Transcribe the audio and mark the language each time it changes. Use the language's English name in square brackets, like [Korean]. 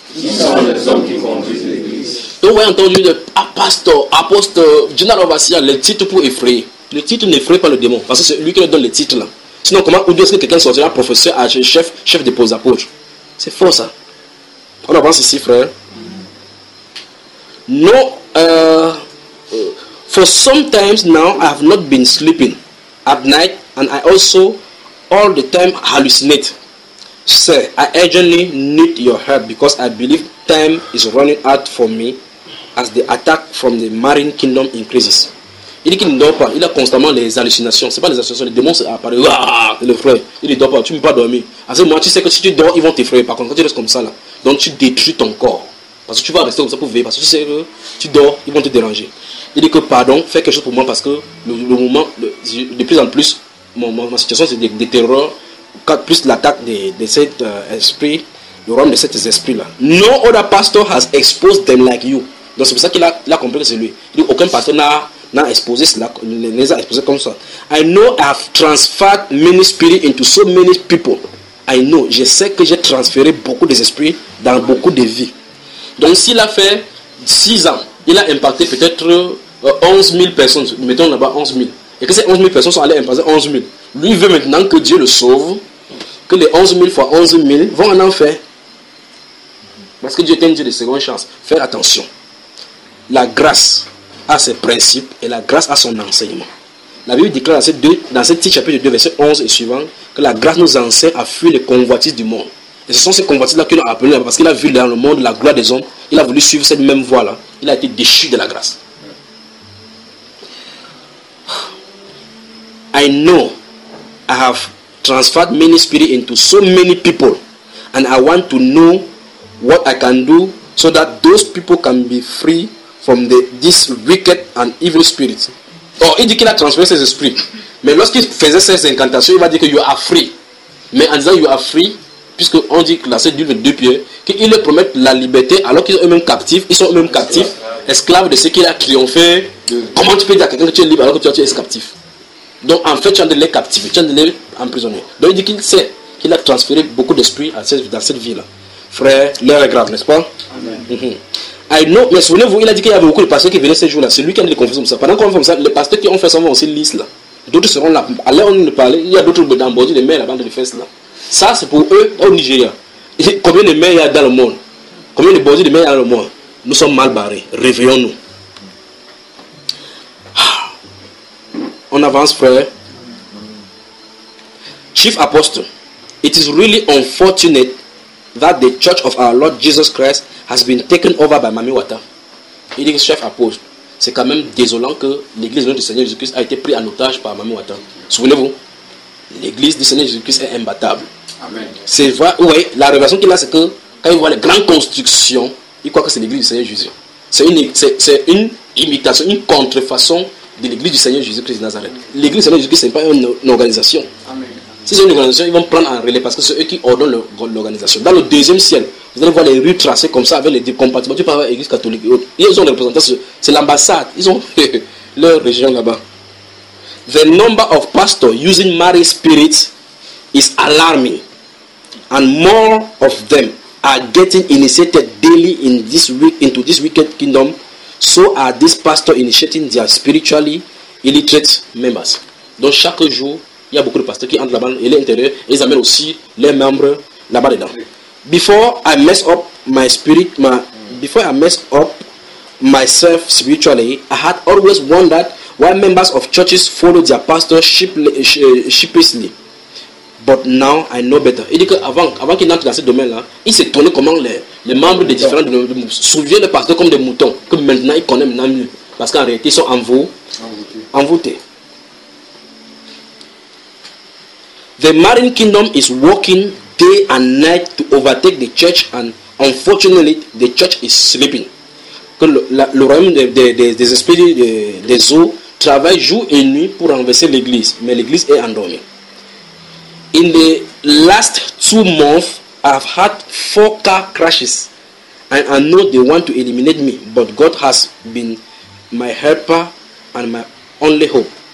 [French] Qui sont les hommes qui conduisent l'église. Donc, vous avez entendu le apostle, général Ovassia, le titre pour effrayer. Le titre n'effraie pas le démon, parce que c'est lui qui le donne le titre là. Sinon, comment, où est-ce que quelqu'un sortira professeur, chef de post-apôtre? C'est faux ça. On avance ici, frère. [English] Non, for some times now, I have not been sleeping at night, and I also all the time hallucinate. Sir, I urgently need your help because I believe time is running out for me as the attack from the marine kingdom increases. [French] Il dit qu'il ne dort pas, il a constamment les hallucinations. Ce n'est pas les hallucinations, les démons apparaissent. Le frère, il ne dort pas, tu ne peux pas dormir. À ce moment, tu sais que si tu dors, ils vont t'effrayer. Par contre, quand tu restes comme ça, là, donc tu détruis ton corps. Parce que tu vas rester comme ça pour veiller. Parce que tu sais que tu dors, ils vont te déranger. Il dit que pardon, fais quelque chose pour moi parce que le moment, de plus en plus, ma situation c'est de terreur. Plus l'attaque de cet esprit, le royaume de cet esprit-là. [English] No other pastor has exposed them like you. [French] Donc c'est pour ça qu'il a compris que c'est lui. Il dit aucun pasteur n'a exposé cela, ne les a exposés comme ça. [English] I know I have transferred many spirits into so many people. I know, [French] je sais que j'ai transféré beaucoup d'esprits dans beaucoup de vies. Donc s'il a fait 6 ans, il a impacté peut-être 11 000 personnes, mettons là-bas 11 000. Et que ces 11 000 personnes sont allées impacter 11 000. Lui veut maintenant que Dieu le sauve, que les 11 000 fois 11 000 vont en enfer. Parce que Dieu est un Dieu de seconde chance. Faire attention. La grâce a ses principes et la grâce a son enseignement. La Bible déclare dans ce petit chapitre 2, verset 11 et suivant, que la grâce nous enseigne à fuir les convoitises du monde. Et ce sont ces convoitises-là qu'il a appelées, parce qu'il a vu dans le monde la gloire des hommes. Il a voulu suivre cette même voie-là. Il a été déchu de la grâce. [English] I know I have transferred many spirits into so many people, and I want to know what I can do so that those people can be free from this wicked and evil spirit. [French] Or, il dit qu'il a transféré ses esprits. Mais lorsqu'il faisait ses incantations, il va dire que [English] you are free. [French] Mais en disant [English] you are free, [French] puisque on dit que là, c'est d'une de deux pieds, qu'ils leur promettent la liberté alors qu'ils sont eux-mêmes captifs, ils sont eux-mêmes captifs, esclaves de ce qu'il a triomphé. Comment tu peux dire à quelqu'un que tu es libre alors que tu es captif? Donc en fait, tu es les captifs, tu es les emprisonnés. Donc il dit qu'il sait qu'il a transféré beaucoup d'esprits dans cette vie-là. Frère, l'heure est grave, n'est-ce pas? Amen. Mm-hmm. [English] I know, [French] mais souvenez-vous, il a dit qu'il y avait beaucoup de pasteurs qui venaient ces jours-là. C'est lui qui a dit les confessions comme ça. Pendant qu'on fait comme ça, les pasteurs qui ont fait ça vont aussi lisse là. D'autres seront là. Allez, on nous parle. Il y a d'autres d'embaudir les mains avant de les faire cela. Ça, c'est pour eux au Nigeria. Et combien de mains il y a dans le monde? Combien de bandits de mains il y a dans le monde? Nous sommes mal barrés. Réveillons-nous. On avance, frère. [English] Chief Apostle, it is really unfortunate that the church of our Lord Jesus Christ has been taken over by Mami Wata. [French] Il dit, chef apôtre, c'est quand même désolant que l'église du Seigneur Jésus-Christ a été prise en otage par Mami Wata. Souvenez-vous, l'église du Seigneur Jésus-Christ est imbattable. Amen. C'est vrai, ouais, la révélation qu'il a, c'est que quand il voit les grandes constructions, il croit que c'est l'église du Seigneur Jésus. C'est une imitation, une contrefaçon de l'église du Seigneur Jésus-Christ de Nazareth. L'église du Seigneur Jésus-Christ, ce n'est pas une organisation. Amen. Si c'est une organisation, ils vont prendre en relais parce que c'est eux qui ordonnent l'organisation. Dans le deuxième ciel, vous allez voir les rues tracées comme ça avec les compartiments. Tu peux avoir l'église catholique et autres. Ils ont les représentants, c'est l'ambassade. Ils ont leur région là-bas. [English] The number of pastors using married spirits is alarming. And more of them are getting initiated daily into this wicked kingdom. So are these pastors initiating their spiritually illiterate members. [French] Donc chaque jour, il y a beaucoup de pasteurs qui entrent là-bas et l'intérieur, et ils amènent aussi leurs membres là-bas dedans. [English] Before I mess up myself spiritually, I had always wondered why members of churches follow their pastors sheepishly. But now I know better. [French] Il dit qu'avant qu'il entre dans ce domaine-là, il s'est étonné comment les membres des différents domaines souviennent le pasteur comme des moutons, que maintenant il connaît maintenant mieux. Parce qu'en réalité, ils sont envoûtés. [English] The marine kingdom is working day and night to overtake the church, and unfortunately, the church is sleeping. [French] Que le royaume des esprits des eaux travaille jour et nuit pour renverser l'église, mais l'église est endormie. [English] In the last 2 months, I've had 4 car crashes And I know they want to eliminate me, but God has been my helper and my only hope.